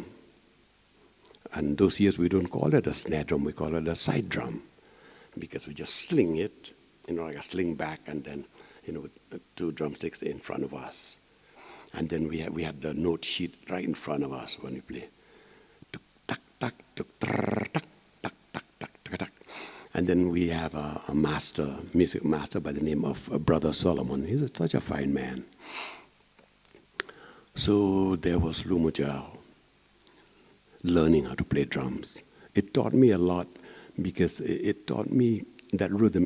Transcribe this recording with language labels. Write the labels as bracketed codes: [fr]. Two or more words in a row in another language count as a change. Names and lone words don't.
[en] And those years we don't call it a snare drum, we call it a side drum. Because we just sling it, like a sling back, and then, with 2 drumsticks in front of us. And then we had the note sheet right in front of us when we play. Tuk, tak, tak, tuk, trrr, tak, tak, tak, tak, tak, tak. And then we have a music master by the name of Brother Solomon. He's such a fine man. So there was Lou Majaw, learning how to play drums. It taught me a lot because it taught me that rhythm.